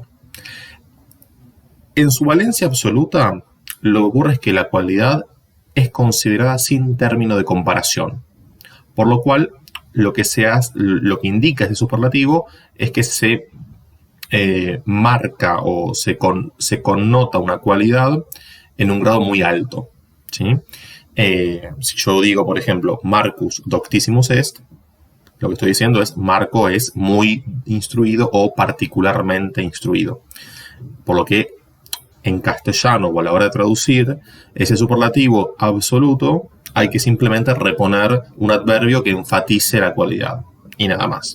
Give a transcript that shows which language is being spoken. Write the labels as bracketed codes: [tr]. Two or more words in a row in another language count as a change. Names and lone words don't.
[es] En su valencia absoluta, lo que ocurre es que la cualidad es considerada sin término de comparación, por lo cual lo que indica ese superlativo es que se marca o se connota una cualidad en un grado muy alto, ¿sí? Si yo digo, por ejemplo, [la] Marcus doctissimus est, [es] lo que estoy diciendo es Marco es muy instruido o particularmente instruido. Por lo que en castellano o a la hora de traducir ese superlativo absoluto hay que simplemente reponer un adverbio que enfatice la cualidad y nada más.